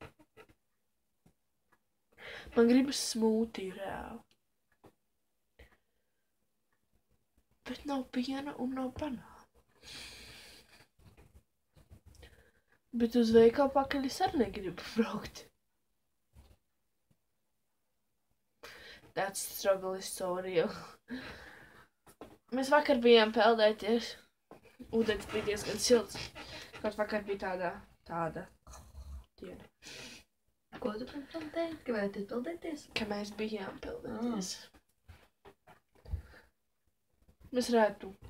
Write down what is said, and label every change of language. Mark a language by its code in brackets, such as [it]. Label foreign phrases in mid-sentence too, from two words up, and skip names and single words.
[lv] Man gribas smūtiju reāli. Bet nav piena un nav banāna. Bet uz veikalu pakaļ es arī negribu braukt. [en] That struggle is so real. [lv] Mēs vakar bijām peldēties. Ūdens bija diezgan silts. Kaut vakar bija tāda diena. Ko tu peldēji? Ka vajadzētu peldēties? Ka mēs bijām peldēties. Mēs varētu.